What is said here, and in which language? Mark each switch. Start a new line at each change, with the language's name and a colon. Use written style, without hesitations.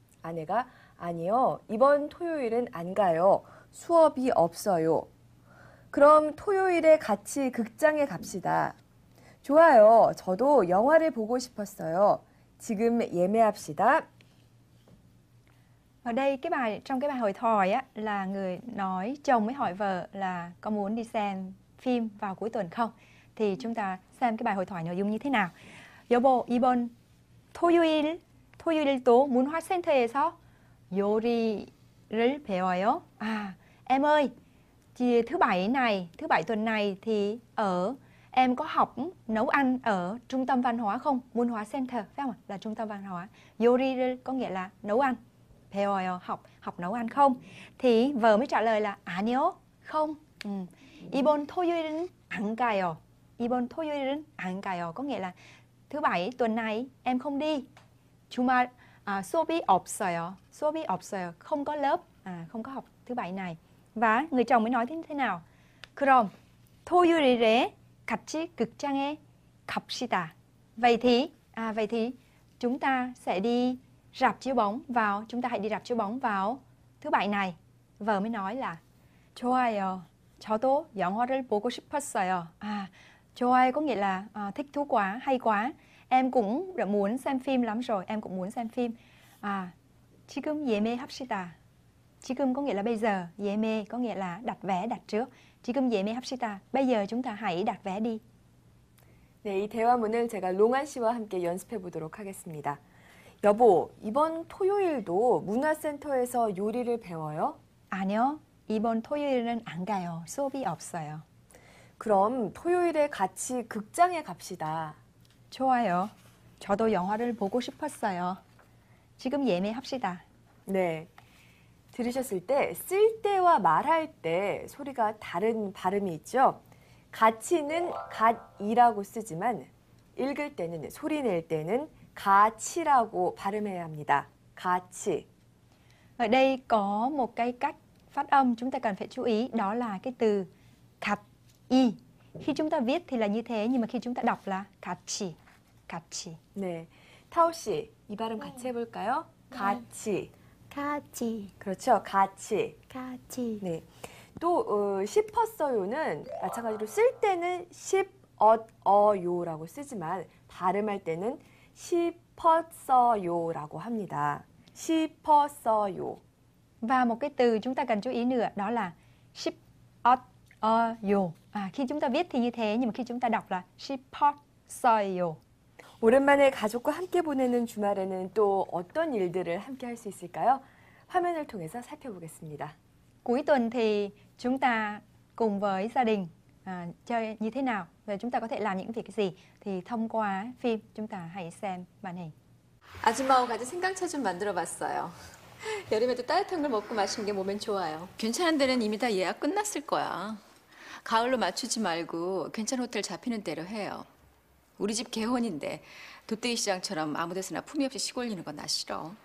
Korean: 아내가 아니요, 이번 토요일은 안 가요. 수업이 없어요. 그럼 토요일에 같이 극장에 갑시다. 좋아요. 저도 영화를 보고 싶었어요. 지금 예매합시다.
Vietnamese: Ở đây trong cái bài hội thoại á, là người nói chồng mới hỏi vợ là có muốn đi xem phim vào cuối tuần không? Thì chúng ta xem cái bài hội thoại nội dung như thế nào.
Korean: 여보, 이번 토요일도 문화센터에서 요리를 배워요.
Vietnamese: Em ơi, thứ bảy tuần này thì em có học nấu ăn ở trung tâm văn hóa không? Munhwa Center, phải không ạ? Là trung tâm văn hóa. 요리를 có nghĩa là nấu ăn. 배워요, học nấu ăn không? Thì vợ mới trả lời là 아니요, không.
Korean: 이번 토요일은 안 가요. 이번 토요일은 안 가요.
Vietnamese: Có nghĩa là thứ bảy tuần này em không đi.
Korean: 주말 수업이 없어요. 수업이 없어요.
Vietnamese: Không có lớp, không có học thứ bảy này. Và người chồng mới nói thế nào?
Korean: 그럼 토요일에 같이 극장에 갑시다.
Vietnamese: Vậy thì chúng ta sẽ đi rạp chiếu bóng vào, chúng ta hãy đi rạp chiếu bóng vào thứ bảy này. Vợ mới nói là 좋아요.
Korean: 저도 영화를 보고 싶었어요.
Vietnamese: 좋아요 có nghĩa là thích thú quá, hay quá. Em cũng đã muốn xem phim lắm rồi, em cũng muốn xem phim.
Korean: 지금 예매합시다.
Vietnamese: 지금 có nghĩa là bây giờ, 예매 có nghĩa là đặt vé, đặt trước.
Korean: 지금 예매합시다.
Vietnamese: Bây giờ chúng ta hãy đặt vé đi.
Korean: 네, 이 대화문을 제가 롱안 씨와 함께 연습해 보도록 하겠습니다. 여보, 이번 토요일도 문화센터에서 요리를 배워요? 아니요, 이번 토요일은 안 가요. 수업이 없어요. 그럼 토요일에 같이 극장에 갑시다. 좋아요. 저도 영화를 보고 싶었어요. 지금 예매합시다. 네. 들으셨을 때 쓸 때와 말할 때 소리가 다른 발음이 있죠. 같이는 갓이라고 쓰지만 읽을 때는 소리 낼 때는 가치라고 발음해야 합니다. 가치.
Vietnamese: Ở đây có một cái cách phát âm chúng ta cần phải chú ý, đó là cái từ 갓, 이. Khi chúng ta viết thì là như thế, nhưng mà khi chúng ta đọc là 같이, 같이.
Korean: 네. 타오 씨, 이 발음 같이 해볼까요? 가치. 같이, 그렇죠. 가치. 같이. 네. 또 싶었어요는 마찬가지로 쓸 때는 싶어요라고 쓰지만 발음할 때는 싶었어요라고 합니다. 싶었어요.
Vietnamese: Và một cái từ chúng ta cần chú ý nữa, đó là 싶었어요. Khi chúng ta viết thì như thế, nhưng mà khi chúng ta đọc là 싶었어요.
Korean: 오랜만에 가족과 함께 보내는 주말에는 또 어떤 일들을 함께 할 수 있을까요? 화면을 통해서 살펴보겠습니다.
Vietnamese: Cuối tuần thì chúng ta cùng với gia đình chơi như thế nào và chúng ta có thể làm những việc gì thì thông qua phim chúng ta hãy xem màn hình.
Korean: 아줌마하고 같이 생강차 좀 만들어 봤어요. 여름에도 따뜻한 걸 먹고 마시는 게 몸엔 좋아요. 괜찮은 데는 이미 다 예약 끝났을 거야. 가을로 맞추지 말고 괜찮은 호텔 잡히는 대로 해요. 우리 집 개혼인데 돗대기 시장처럼 아무 데서나 품위 없이 시골리는 건 나 싫어.